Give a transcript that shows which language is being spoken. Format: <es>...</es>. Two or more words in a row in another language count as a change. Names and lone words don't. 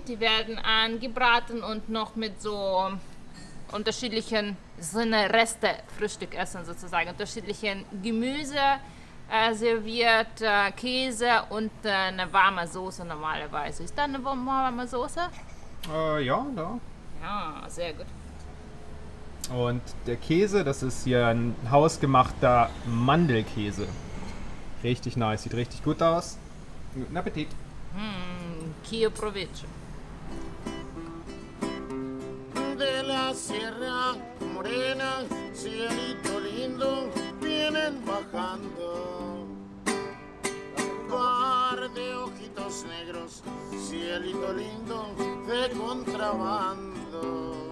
<de>Die werden angebraten und noch mit so unterschiedlichen Reste Frühstück essen sozusagen, unterschiedlichen Gemüse serviert, Käse und eine warme Soße normalerweise. Ist da eine warme Soße? Ja, da. Ja, sehr gut. Und der Käse, das ist hier ein hausgemachter Mandelkäse. Richtig nice, sieht richtig gut aus. Guten Appetit.</de> <es>Kio provecho. De la Sierra Morena, cielito lindo, vienen bajando. Par de ojitos negros, cielito lindo, de contrabando.</es>